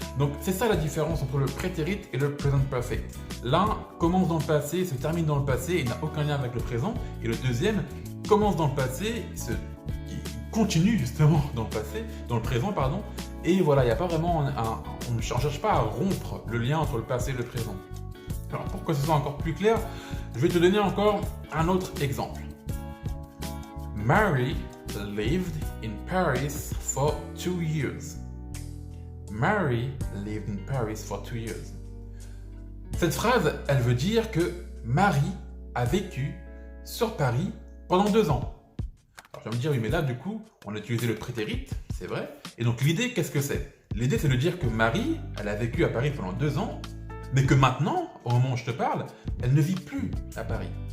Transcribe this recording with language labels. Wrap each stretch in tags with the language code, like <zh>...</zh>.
<fr>Donc c'est ça la différence entre le prétérit et le present perfect. L'un commence dans le passé, se termine dans le passé et n'a aucun lien avec le présent, et le deuxième commence dans le passé, continue justement dans le passé, dans le présent pardon, et voilà, il n'y a pas vraiment on ne cherche pas à rompre le lien entre le passé et le présent. Alors pour que ce soit encore plus clair, je vais te donner encore un autre exemple.</fr> <en>Mary lived in Paris for 2 years. Mary lived in Paris for 2 years.</en> <fr>Cette phrase, elle veut dire que Marie a vécu sur Paris pendant 2 ans. Alors tu vas me dire, oui mais là du coup, on a utilisé le prétérit, c'est vrai. Et donc l'idée, qu'est-ce que c'est? L'idée c'est de dire que Marie, elle a vécu à Paris pendant 2 ans, mais que maintenant, au moment où je te parle, elle ne vit plus à Paris.</fr>